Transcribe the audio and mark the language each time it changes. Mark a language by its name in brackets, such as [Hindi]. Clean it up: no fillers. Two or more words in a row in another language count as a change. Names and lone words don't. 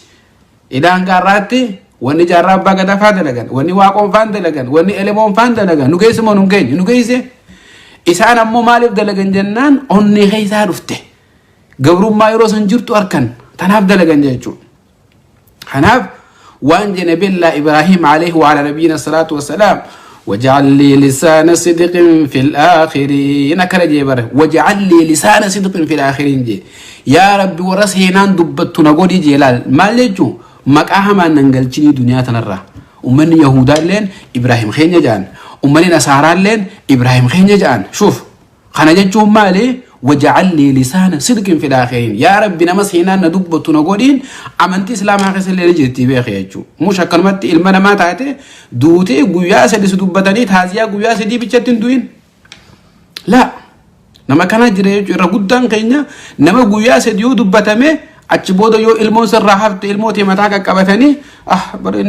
[Oromo] Idaan garraatti wanni jaarraa abbaa gadaa faa dalagan wanni waaqoon faan dalagan wanni elemoon faan dalagan nu geesse moo nu geenye nu geesse isaan ammoo maaliif dalagan jennaan onnee keessaa dhufte gabrummaa yeroo san jirtu arkan tanaaf dalagan jechuudha kanaaf waan jene billaa [Arabic] Ibrahim عليه وعلى نبينا الصلاة والسلام واجعل لي لسان صدق في الآخرين [Oromo] akara jebar [Arabic] واجعل لي لسان صدق في الآخرين [Oromo] je [Arabic] يا ربي [Oromo] waraseenan dubbattu na godi jelal maal jechuudha maqaa hamaan nangalchini duniyaa tanarraa ummanni yahudaalleen Ibrahim keenya jaan ummanni nasaaraalleen Ibrahim keenya jaan shuf kana jechuun maali [Arabic] واجعل لي لسان صدق في الآخرين يا ربي [Oromo] nama seenan na dubbatu na godin amanti islaamaa keessallee jirti beekee jechuudha mush akkanumatti ilma namaa taate duutee guyyaa sadii dubbatanii taaziyaa guyyaa sadii bichatti hin du'in la nama kana jira jechuudha irra guddaan keenya nama guyyaa sadii dubbatame achi booda yoo ilmoon sirraa hafte ilmootee mataa qaqqabatanii bareedni